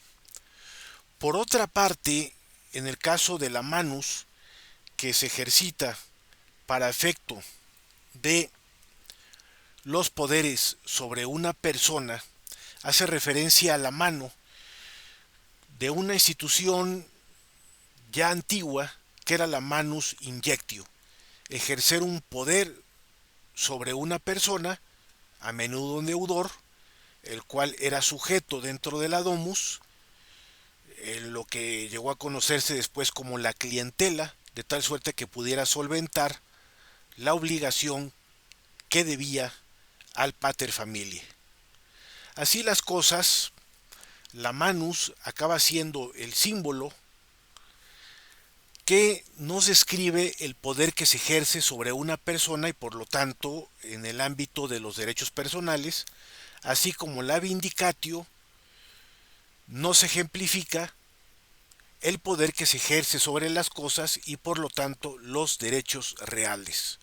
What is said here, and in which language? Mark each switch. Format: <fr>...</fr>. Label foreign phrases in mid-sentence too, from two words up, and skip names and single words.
<es>Por otra parte, en el caso de la manus, que se ejercita para efecto de los poderes sobre una persona, hace referencia a la mano de una institución ya antigua, que era la</es> <la>manus injectio,</la> <es>ejercer un poder sobre una persona, a menudo un deudor, el cual era sujeto dentro de la domus, en lo que llegó a conocerse después como la clientela, de tal suerte que pudiera solventar la obligación que debía al</es> <la>pater familiae.</la> <es>Así las cosas, la manus acaba siendo el símbolo que nos describe el poder que se ejerce sobre una persona y por lo tanto en el ámbito de los derechos personales, así como la vindicatio nos ejemplifica el poder que se ejerce sobre las cosas y por lo tanto los derechos reales.</es>